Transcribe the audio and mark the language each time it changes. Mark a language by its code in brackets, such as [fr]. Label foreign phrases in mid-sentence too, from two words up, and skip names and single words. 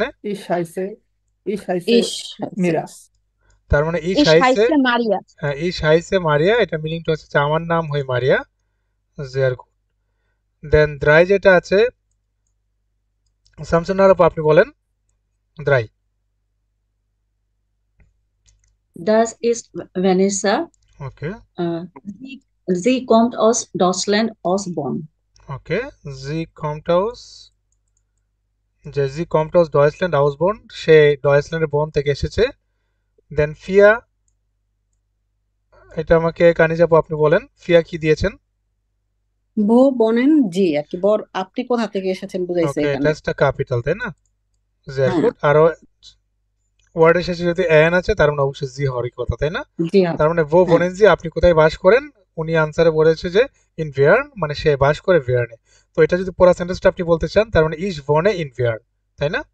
[de] ich heiße ich heiße Ich heiße. মীরা। [bn] তার মানে ই [de] Ich সাইসে, heiße Maria. [bn] হ্যাঁ [de] ich heiße Maria, [bn] এটা মিনিংটা হচ্ছে যে আমার নাম হয় মারিয়া, [de] sehr gut. [bn] দেন দ্রাই যেটা আছে, শামসুন্নাহর আপু আপনি বলেন দ্রাই। [de] Das ist Vanessa. [bn] ওকে [de] Sie kommt aus Deutschland, aus Bonn. [bn] ওকে, [de] Sie kommt aus, [bn] যে [de] Sie kommt aus Deutschland aus Bonn, [bn] সে ডয়েচল্যান্ডের বন থেকে এসেছে। দেন ফিয়া, এটা আমাকে কানিজ আপু আপনি বলেন, ফিয়া কি দিয়েছেন? [de] Wo wohnen Sie [bn] আর কি, আপনি কোথা থেকে এসেছেন বুঝাইছে ওকে, এখানে। এটা একটা ক্যাপিটাল তাই না? জের হ্যাঁ গুড। আরো ওয়ার্ডের শেষে যদি এন আছে তার মানে অবশ্যই জি হওয়ারই কথা তাই না? জি হ্যাঁ তার মানে ভো হ্যাঁ [de] wohnen Sie, [bn] আপনি কোথায় বাস করেন? উনি আনসারে বলেছে যে [de] in Wien, [bn] মানে সে বাস করে ভিয়ার্নে। তো এটা যদি পুরো সেন্টেন্সটা আপনি বলতে চান, তার মানে [de] ich wohne in Wien, [bn] তাই না?